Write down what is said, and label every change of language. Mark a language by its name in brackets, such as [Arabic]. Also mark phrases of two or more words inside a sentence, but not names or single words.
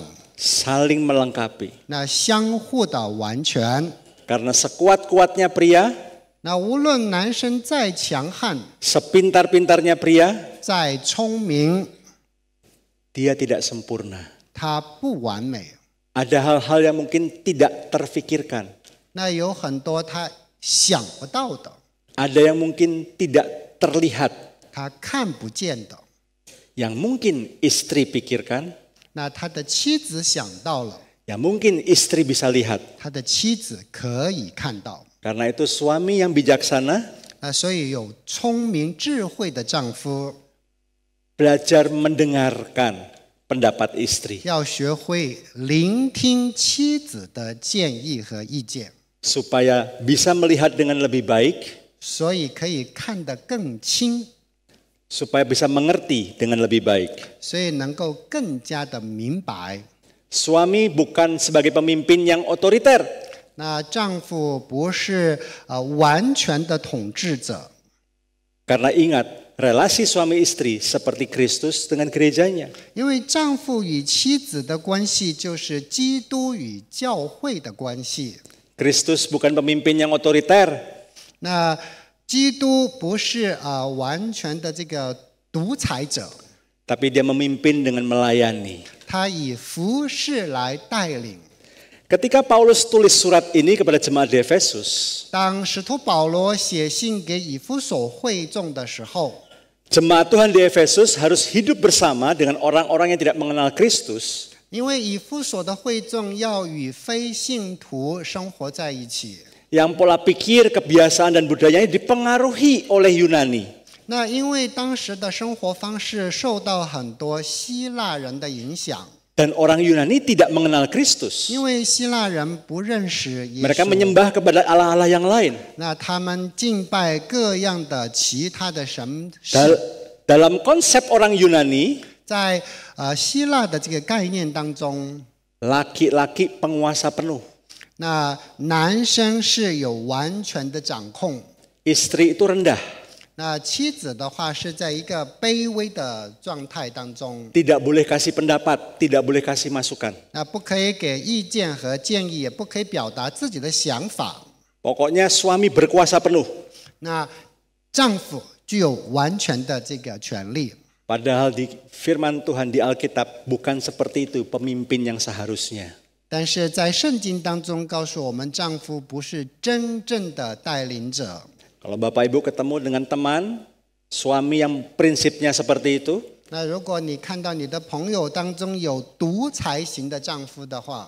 [Indonesian] saling melengkapi. [Chinese] 那相互的完全。 [Indonesian] Karena sekuat-kuatnya pria, [Chinese] 那无论男生再强悍、 [Indonesian] sepintar-pintarnya pria, [Chinese] 再聪明， [Indonesian] dia tidak sempurna. [Chinese] 他不完美。 [Indonesian] Ada hal-hal yang mungkin tidak terfikirkan. [Chinese] 那有很多他想不到的， [Indonesian] Ada yang mungkin tidak terlihat. [Chinese] 他看不见的， [Indonesian] Yang mungkin istri pikirkan, [Chinese] 那他的妻子想到了， [Indonesian] yang mungkin istri bisa lihat. [Chinese] 他的妻子可以看到。 [Indonesian] Karena itu suami yang bijaksana [Chinese] 那所以有聪明智慧的丈夫 [Indonesian] belajar mendengarkan pendapat istri. [Chinese] 要学会聆听妻子的建议和意见， [Indonesian] Supaya bisa melihat dengan lebih baik, [Chinese] 所以可以看得更清， [Indonesian] supaya bisa mengerti dengan lebih baik. [Chinese] 所以能够更加的明白。 [Indonesian] Suami bukan sebagai pemimpin yang otoriter. [Chinese] 那丈夫不是完全的统治者， [Indonesian] Karena ingat, relasi suami istri seperti Kristus dengan gerejanya. [Chinese] 因为丈夫与妻子的关系就是基督与教会的关系。 [Indonesian] Kristus bukan pemimpin yang otoriter. [Chinese] 那基督不是完全的这个独裁者， [Indonesian] Tapi dia memimpin dengan melayani. [Chinese] 他以服事来带领。 [Indonesian] Ketika Paulus tulis surat ini kepada jemaat di Efesus, [Chinese] 当使徒保罗写信给以弗所会众的时候， [Indonesian] jemaat Tuhan di Efesus harus hidup bersama dengan orang-orang yang tidak mengenal Kristus. [Chinese] 因为以弗所的会众要与非信徒生活在一起， [Indonesian] Yang pola pikir, kebiasaan, dan budayanya dipengaruhi oleh Yunani. [Chinese] 那因为当时的生活方式受到很多希腊人的影响， [Indonesian] Dan orang Yunani tidak mengenal Kristus. [Chinese] 因为希腊人不认识耶 [Indonesian] Mereka [Chinese] 稣， [Indonesian] menyembah kepada allah-allah yang lain. [Chinese] 那他们敬拜各样的其他的神事。 [Indonesian] Dalam konsep orang Yunani, [Chinese] 在希腊的这个概念当中， [Indonesian] laki-laki penguasa penuh. [Chinese] 那男生是有完全的掌控， [Indonesian] Istri itu rendah. [Chinese] 那妻子的话是在一个卑微的状态当中， [Indonesian] Tidak boleh kasih pendapat, tidak boleh kasih masukan. [Chinese] 那不可以给意见和建议，也不可以表达自己的想法。 [Indonesian] Pokoknya suami berkuasa penuh. [Chinese] 那丈夫具有完全的这个权利。 [Indonesian] Padahal di firman Tuhan di Alkitab bukan seperti itu pemimpin yang seharusnya. [Chinese] 但是在圣经当中告诉我们，丈夫不是真正的带领者。 [Indonesian] Kalau Bapak Ibu ketemu dengan teman, suami yang prinsipnya seperti itu, [Chinese] 那如果你看到你的朋友当中有独裁型的丈夫的话，